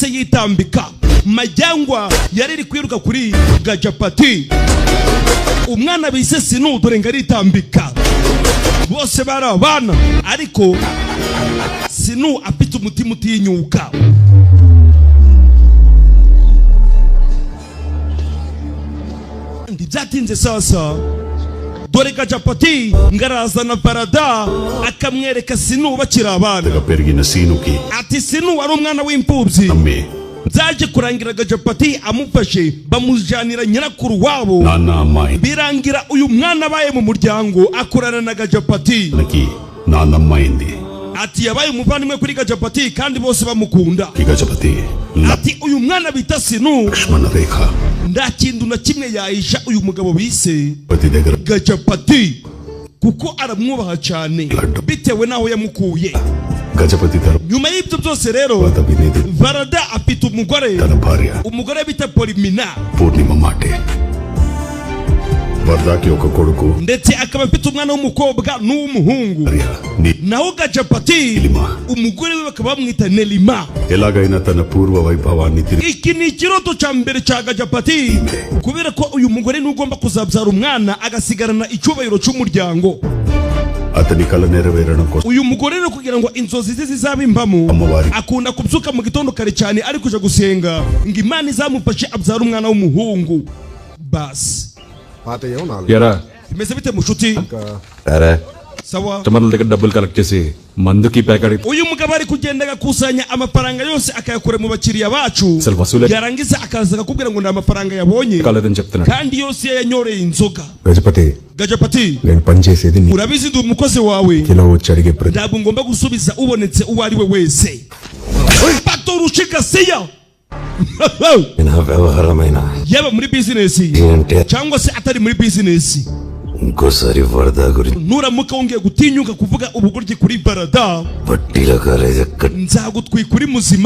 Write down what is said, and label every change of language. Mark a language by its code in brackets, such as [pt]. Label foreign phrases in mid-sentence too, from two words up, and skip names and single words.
[rw] yitambika majyangwa yari iri kwiruka kuri Gajapati umwana bise Sinu dore ngo aritambika bose bari abana ariko Sinu afite umutima utinyuka ndibyatinze sasa dore Gajapati ngarazana Varada akamwereka Sinu bakiri abana [te] పెరిగిన సీనుకి [rw] ati Sinu wari umwana w'imfubyi [te] అమ్మే [rw] byaje kurangira Gajapati amufashe bamujyanira nyirakuru wabo [te] నాన్న అమ్మాయి [rw] birangira uyu mwana abaye mu muryango akorana na Gajapati [te] నాకు నాన్నమ్మైంది [rw] ati yabaye umuvandimwe kuri Gajapati kandi bose bamukunda [te] ఈ గజపతి [rw] ati uyu mwana bita Sinu [te] లక్ష్మణ రేఖ [rw] nta kintu na kimwe yahisha uyu mugabo bise [te] పతి దగ్గర [rw] Gajapati kuko aramwubaha cyane bitewe naho yamukuye [te] గజపతి తర [rw] nyuma y'ibyo byose rero [te] అభినేది [rw] Varada afite umugore [te] తన భార్య [rw] umugore bita Polimina [te] పూర్ణిమ మాటే వరదాకి ఒక కొడుకు [rw] ndetse akaba afite umwana w'umukobwa n'umuhungu naho Gajapati umugore we bakaba bamwita Nelima [te] ఎలాగైనా తన పూర్వ వైభవాన్ని [rw] iki ni ikiroto cya mbere cya Gajapati kubera ko uyu mugore n'ugomba kuzabyara umwana agasigarana icyubahiro cy'umuryango [te] అతని కల నెరవేరడం కోసం [rw] uyu mugore rero kugira ngo inzozi ze zizabimbamo akunda kubyuka mu gitondo kare cyane ari kuja gusenga ngo Imana izamufashe abyara umwana w'umuhungu basi [te] yaరా [rw] imeze bite mushuti [te] అరే [rw] sawa [te] కస్టమర్ల దగ్గర డబ్బులు కలెక్ట్ చేసి మందుకి ప్యాకెట్ [rw] uyu mugabo ari kugenda agakusanya amafaranga yose akayakura mu bakiriya bacu yarangiza akaza akakubwira ngo ni amafaranga yabonye [te] కాలేదని చెప్తున్నాడు [rw] kandi yose yanyoreye inzoga [te] గజపతి నేను పని చేసేది [rw] urabizi ndi umukozi wawe [te] కిలో వచ్చి అడిగే [rw] ntabwo ngomba gusubiza ubonetse uwo ari we wese patorushika siya [te] నా వ్యవహారమైన [rw] yaba muri business cyangwa se atari muri business [te] ఇంకోసారి వరద గురించి [rw] nuramuka wongeye gutinyuka kuvuga ubugoryi kuri Varada [te] పట్టిల కాలేజ్ [rw] nzagutwika uri muzima